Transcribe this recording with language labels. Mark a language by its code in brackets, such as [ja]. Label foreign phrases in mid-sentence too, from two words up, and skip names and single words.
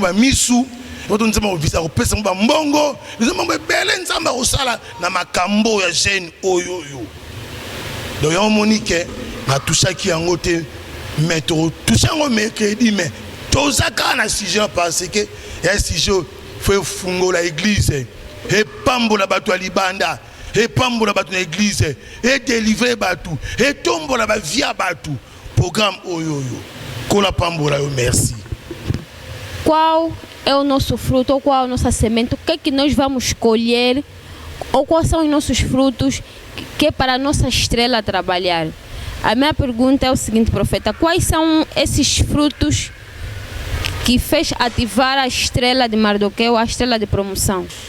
[ln] ba misu bato nzambe ko visiter ko pesa ngo ba mbongo nzambe bele nzambe ko sala na makambo ya jeune oyo donc yo monique na touchaki yango te mais to touchango mercredi mais tozaka na [fr] sujet parce que [ln] ya sujet faut fungola [fr] église et [ln] pambola bato libanda et pambola bato na [fr] église et délivrer [ln] bato et tombola ba via bato programme oyo kola pambola yo merci. [pt] Qual é o nosso fruto ou qual é a nossa semente? O que é que nós vamos colher ou quais são os nossos frutos que é para a nossa estrela trabalhar? A minha pergunta é o seguinte, profeta: quais são esses frutos que fez ativar a estrela de Mardoqueu, a estrela de promoção?